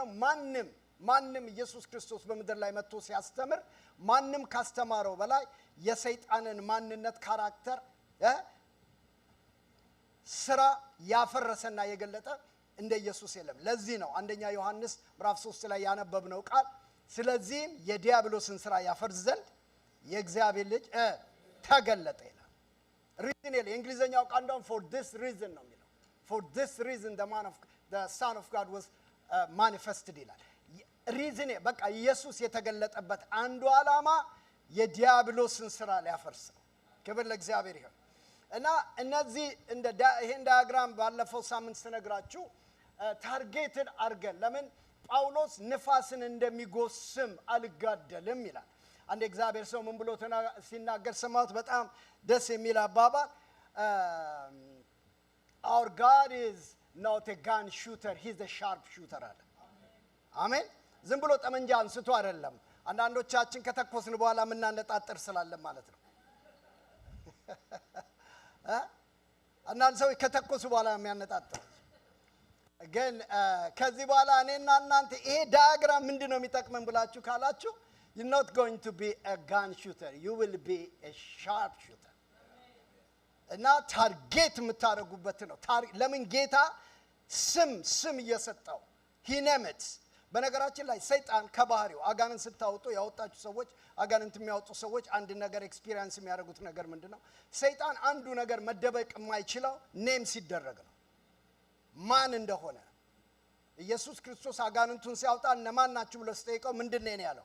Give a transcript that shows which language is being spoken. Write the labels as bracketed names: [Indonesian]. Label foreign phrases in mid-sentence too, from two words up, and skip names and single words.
[Amharic] ማንም ኢየሱስ ክርስቶስ በምድር ላይ መጥቶ ሲያስተምር ማንም ካስተማረው በላይ የሰይጣንን ማንነት ካራክተር ስራ ያፈረሰና የገለጠ እንደ ኢየሱስ የለም። ለዚህ ነው አንደኛ ዮሐንስ ምዕራፍ 3 ላይ ያነበብነው ቃል ስለዚህም የዲያብሎስን ስራ ያፈርስ ዘንድ የእግዚአብሔር ልጅ ተገለጠ ይላል። ሪዝን ይላል እንግሊዘኛው ቃል እንደውም [English] for this reason [Amharic] ነው የሚለው። [English] for this reason the son of God was manifested [Amharic] ይላል። ሪዝን በቃ ኢየሱስ የተገለጠበት አንዱ ዓላማ የዲያብሎስን ስራ ሊያፈርስ ነው። ክብር ለእግዚአብሔር ይሁን። እና እነዚህ ይሄን ዳያግራም ባለፈው ሳምንት ስነግራችሁ ታርጌትድ አርገን ለምን ጳውሎስ ንፋስን እንደሚጎስም አልጋደልም ይላል። አንድ እግዚአብሔር ሰው ምን ብሎ ሲናገር ሰማሁት። በጣም ደስ የሚል አባባል [English] our God is not a gun shooter, he's a sharp shooter [Amharic] አለ። አሜን። ዝም ብሎ ጠመንጃ አንስቶ አይደለም። አንዳንዶቻችን ከተኮስን በኋላ ምናነጣጥር ስላለን ማለት ነው። አንዳንድ ሰው ከተኮሱ በኋላ የሚያነጣጥር ግን ከዚህ በኋላ እኔና እናንተ ይሄ ዳያግራም ምንድነው የሚጠቅመን ብላችሁ ካላችሁ [English] you're not going to be a gun shooter, you will be a sharp shooter። [Amharic] እና ታርጌት የምታደርጉበት ነው። ለምን ጌታ ስም እየሰጠው [English] he named it። [Amharic] በነገራችን ላይ ሰይጣን ከባህሪው አጋንንት ስታወጡ ያወጣችሁ ሰዎች አጋንንት የሚያወጡ ሰዎች አንድ ነገር ኤክስፒሪየንስ የሚያደርጉት ነገር ምንድነው? ሰይጣን አንዱ ነገር መደበቅ የማይችለው ኔም ሲደረግ ነው። ማን እንደሆነ ኢየሱስ ክርስቶስ አጋንንቱን ሲያወጣ እነማን ናችሁ ብሎ ሲጠይቀው ምንድነው ያለው?